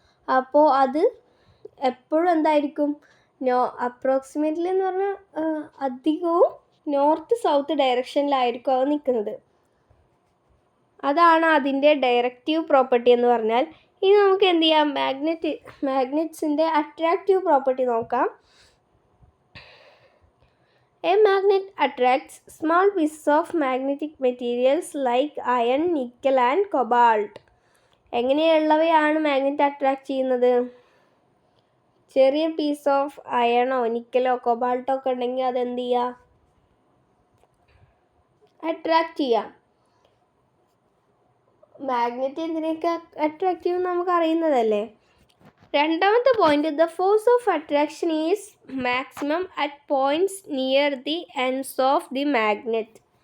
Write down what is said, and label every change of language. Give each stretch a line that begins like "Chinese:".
Malayalam: അപ്പോൾ അത് എപ്പോഴും എന്തായിരിക്കും? അപ്രോക്സിമേറ്റ്ലി എന്ന് പറഞ്ഞാൽ അധികവും നോർത്ത് സൗത്ത് ഡയറക്ഷനിലായിരിക്കും അത് നിൽക്കുന്നത്. അതാണ് അതിൻ്റെ ഡയറക്റ്റീവ് പ്രോപ്പർട്ടി എന്ന് പറഞ്ഞാൽ. ഇനി നമുക്ക് എന്ത് ചെയ്യാം? മാഗ്നറ്റ്സിൻ്റെ അട്രാക്റ്റീവ് പ്രോപ്പർട്ടി നോക്കാം.
English: A magnet attracts small pieces of magnetic materials like iron, nickel and cobalt.
Malayalam: എങ്ങനെയുള്ളവയാണ് magnet attract ചെയ്യുന്നത്? ചെറിയ പീസ് ഓഫ് അയണോ നിക്കലോ കൊബാൾട്ടോ ഒക്കെ ഉണ്ടെങ്കിൽ അതെന്ത് ചെയ്യുക? അട്രാക്റ്റ് ചെയ്യാം. മാഗ്നറ്റ് എന്തിനൊക്കെ അട്രാക്റ്റ് ചെയ്യുമെന്ന് നമുക്ക് അറിയുന്നതല്ലേ. രണ്ടാമത്തെ point,
English: The force of attraction is maximum at points near the ends of the magnet.